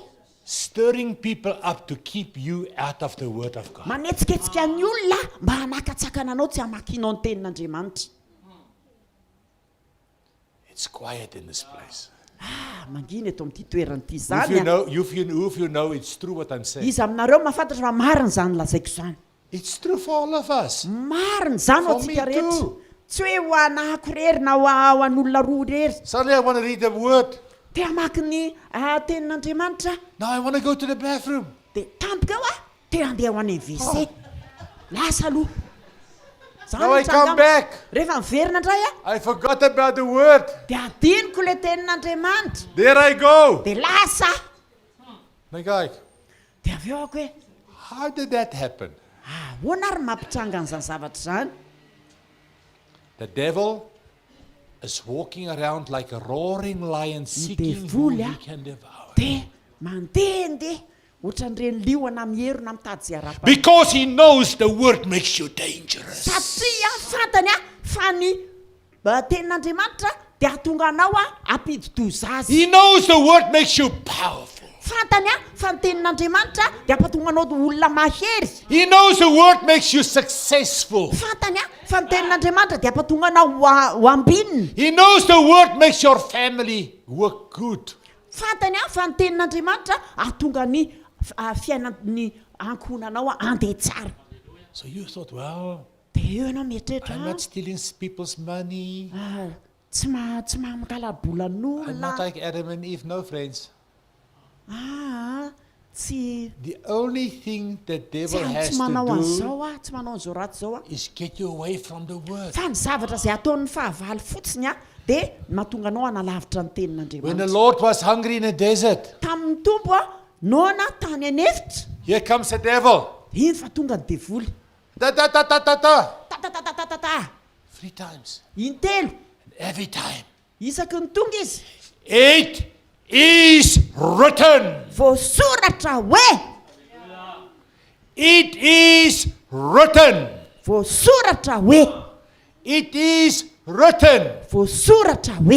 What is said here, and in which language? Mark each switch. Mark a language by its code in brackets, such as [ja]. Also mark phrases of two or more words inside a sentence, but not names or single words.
[en] stirring people up to keep you out of the word of God. [mg] manetsiketsika ny olona mba hanakatsakana anao tsy hamakinao ny tenin'andriamanitra [en] It's quiet in this place. [mg] manginy eto amin'ity toeranyity [en] If [mg] zany [en] you know, if you know it's true what I'm saying. [mg] izy aminareo mahafantatra fa mariny zany lazaiko zany [en] It's true for all of us. [mg] mariny zany [en] For [mg] ao antsika [en] me [mg] rehetra [en] too. [mg] tsy hoe ho anahako rery na ho an'olona roa rery [en] Suddenly I want to read the word. [mg] te hamaky ny tenin'andriamanitra [en] Now I want to go to the bathroom. [mg] dia tampoka eo te handeha ho any WC lasa aloha Zany [en] Now I [mg] tranga- [en] come back. [mg] rehefa miverina indray [en] I forgot about the word. [mg] dia adiniko le tenin'andriamanitra [en] There I go. [mg] dia lasa [en] My God, [mg] dia avy eo ako hoe [en] how did that happen? [mg] ahoana ary mampitranga an'izany zavatra zany [en] The devil is walking around like a roaring lion seeking who [mg] devoly, [en] he ah. can devour. [mg] dia mandehandeha ohatran'ireny liona mihero na mitady zay arapa [en] Because he knows the word makes you dangerous. [mg] satria fantany fa ny tenin'andriamanitra dia atonga anao ampidi-doza azy [en] He knows the word makes you powerful. [mg] fantany fa ny tenin'andriamanitra dia ampatonga anao olona mahery [en] He knows the word makes you successful. [mg] fantany fa ny tenin'andriamanitra dia ampatonga anao ho ambininy [en] He knows the word makes your family work good. [mg] fantany fa ny tenin'andriamanitra atonga ny fiainany ankohonanao andeha tsara [en] So you thought, well, [mg] dia eo ianao mieritreritra [en] I'm not stealing people's money. [mg] tsy mamikala [en] I'm [mg] bolan'olona [en] not like Adam and Eve. No, friends. [mg] tsy [en] The only thing the devil [mg] tsy [en] has to [mg] manao [en] do [mg] an'izao tsy manao an'izao ratsy zao [en] is get you away from the word. [mg] fa ny zavatra izay ataon'ny fahavalo fotsiny dia mahatonga anao analavitra ny [en] When the [mg] tenin'andriamanitra [en] Lord was hungry in the desert, [mg] tamin'ny tompo nona tany anefitra [en] here comes the devil. [mg] iny fa tonga ny devoly Da, da, da, da, da, da. tatatatatata [en] 3 times. [mg] iny telo [en] And every time. [mg] isaky ny tonga izy [en] It is written. [mg] voasoratra hoe [en] It is written. [mg] voasoratra hoe [en] It is written. [mg] voasoratra hoe